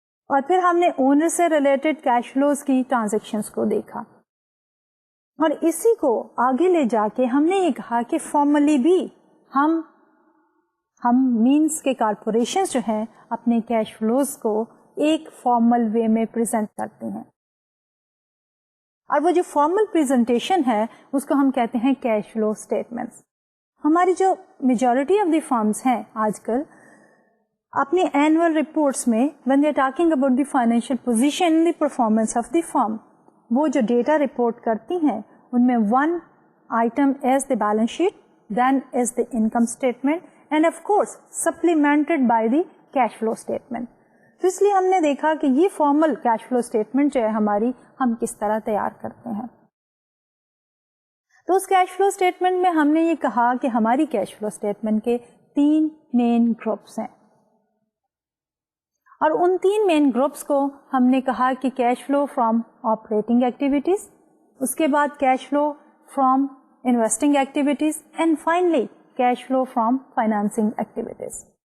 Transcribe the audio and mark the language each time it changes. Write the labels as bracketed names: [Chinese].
[Urdu] اور پھر ہم نے اونر سے ریلیٹڈ کیش فلوز کی ٹرانزیکشنز کو دیکھا، اور اسی کو آگے لے جا کے ہم نے یہ کہا کہ فارملی بھی ہم مینس کے کارپوریشنز جو ہیں اپنے کیش فلوز کو ایک فارمل وے میں پریزنٹ کرتے ہیں، اور وہ جو فارمل پریزنٹیشن ہے اس کو ہم کہتے ہیں کیش فلو اسٹیٹمنٹس. ہماری جو میجورٹی آف دی فرمز ہیں آج کل اپنی اینوئل رپورٹس میں [English] when they are talking about the financial position in the performance of the firm، [Urdu] وہ جو ڈیٹا رپورٹ کرتی ہیں ان میں [English] 1 item is the balance sheet, then is the income statement, and of course supplemented by the cash flow statement. [Urdu] تو اس لیے ہم نے دیکھا کہ یہ فارمل کیش فلو اسٹیٹمنٹ جو ہے ہماری، ہم کس طرح تیار کرتے ہیں. تو اس کیش فلو اسٹیٹمنٹ میں ہم نے یہ کہا کہ ہماری کیش فلو اسٹیٹمنٹ کے 3 مین گروپس ہیں، اور ان 3 مین گروپس کو ہم نے کہا کہ cash flow from operating activities, اس کے بعد cash flow from investing activities, and finally cash flow from financing activities.